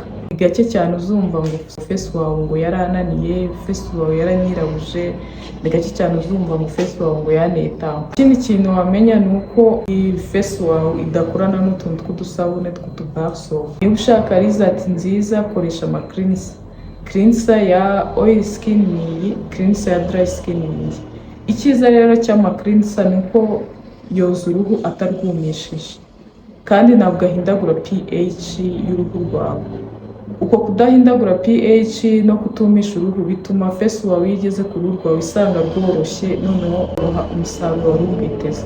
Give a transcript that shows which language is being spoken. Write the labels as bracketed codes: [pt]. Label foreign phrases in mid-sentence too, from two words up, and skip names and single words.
[rw] Gake cyane uzumva ngo Face Wow ngo yarananiye, Face Wow yaranyirabuje. Ni gake cyane uzumva ngo Face Wow ngo yanetaho. Ikindi kintu wamenya ni uko iyi Face Wow idakorana n'utuntu tw'udusabune tw'utubar soap. Niba ushaka result nziza, koresha ama cleanser ya [en] oil skin [rw] ni cleanser ya [en] dry skin [rw] ni. Icyiza rero cy'ama cleanser ni uko yoza uruhu atarwumishije kandi ntabwo ahindagura pH y'uruhu rwawe. Uko kudahindagura pH no kutumisha uruhu bituma Face Wow yigeze ku ruhu rwawe isanga rworoshye, noneho uha umusaruro wari witeze.